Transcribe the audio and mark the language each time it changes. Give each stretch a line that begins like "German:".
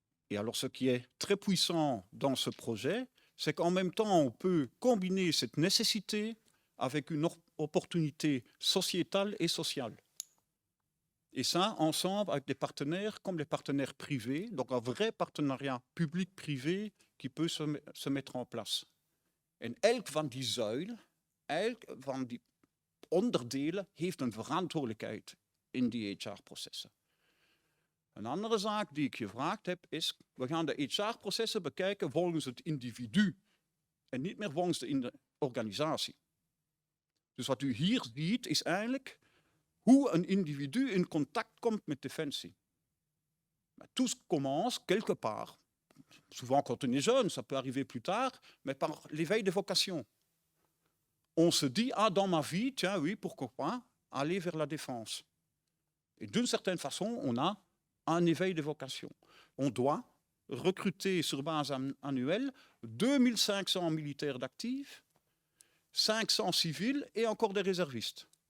French: Et alors, ce qui est très puissant dans ce projet, c'est qu'en même temps, on peut combiner cette nécessité avec une opportunité sociétale et sociale. Et ça, ensemble, avec des partenaires comme les partenaires privés, donc un vrai partenariat public-privé qui peut se mettre en place.
Dutch: En elk van die zuilen, elk van die onderdelen heeft een verantwoordelijkheid in die HR-processen. Een andere zaak die ik gevraagd heb is, we gaan de HR-processen bekijken volgens het individu en niet meer volgens de organisatie. Dus wat u hier ziet is eigenlijk hoe een individu in contact komt met Defensie.
French: Maar tout commence quelque part, souvent quand on est jeune, ça peut arriver plus tard, mais par l'éveil des vocations. On se dit, ah dans ma vie, tiens oui, pourquoi pas, aller vers la défense. Et d'une certaine façon, on a un éveil de vocation. On doit recruter sur base annuelle 2500 militaires d'actifs, 500 civils et encore des réservistes.